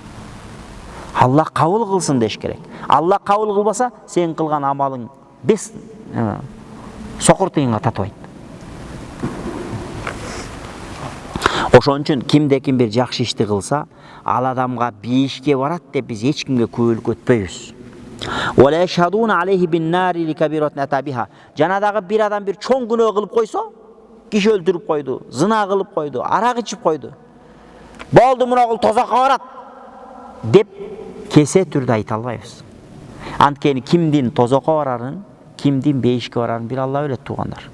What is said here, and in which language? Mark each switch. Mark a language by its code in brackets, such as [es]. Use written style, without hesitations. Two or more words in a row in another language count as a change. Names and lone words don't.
[ky] Аллах кабыл кылсын деш керек. Аллах кабыл кылбаса, сен кылган амалың бес сокур тыйынга татыбайт. Ошон үчүн кимде-ким бир жакшы ишти кылса, ал адамга бейишке барат деп биз эч кимге күбөлүк өтпөйбүз. [ar] ولا يشهدون عليه بالنار لكبيرة أتاها. [ky] Жанадагы бир адам бир чоң күнөө кылып койсо, киши өлтүрүп койду, зына кылып койду, арак ичип койду. Болду, мына кыл тозакка барат деп кесе түрдө айта албайбыз. Анткени кимдин тозокко барарын, кимдин бейишке барарын бир Алла билет, туугандар.